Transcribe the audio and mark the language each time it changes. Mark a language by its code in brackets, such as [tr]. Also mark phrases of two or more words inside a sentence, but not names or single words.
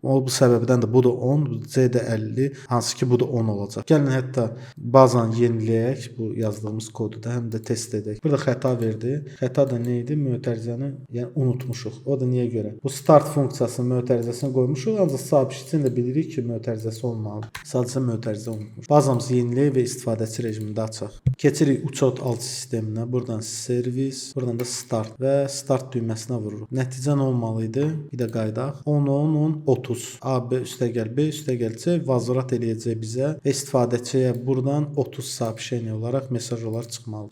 [az] O bu səbəbdən də bu da 10, C də 50, hansı ki bu da 10 olacaq. Gəlin hətta bazanı yeniləyək, bu yazdığımız kodu da həm də test edək. Burada xəta verdi. Xəta da nə idi? Mötərizəni yəni unutmuşuq. O da niyə görə? Bu start funksiyasının mötərizəsini qoymuşuq, ancaq soобщить-in də bilirik ki, mötərizəsi olmalıdır. Sadəcə mötərizə unutmuş. Bazamızı yeniləyək və istifadəçi rejimində açaq. Keçirik uçot alt sisteminə. Buradan servis, buradan da start və start düyməsinə vururuq. Nəticə nə olmalı idi? Bir də qaydaq. 10, 10, 10, 30. A, B üstəgəl B üstəgəl C vazorat eləyəcək bizə və istifadəçiyə buradan 30 soобщение olaraq mesaj olaraq çıxmalı.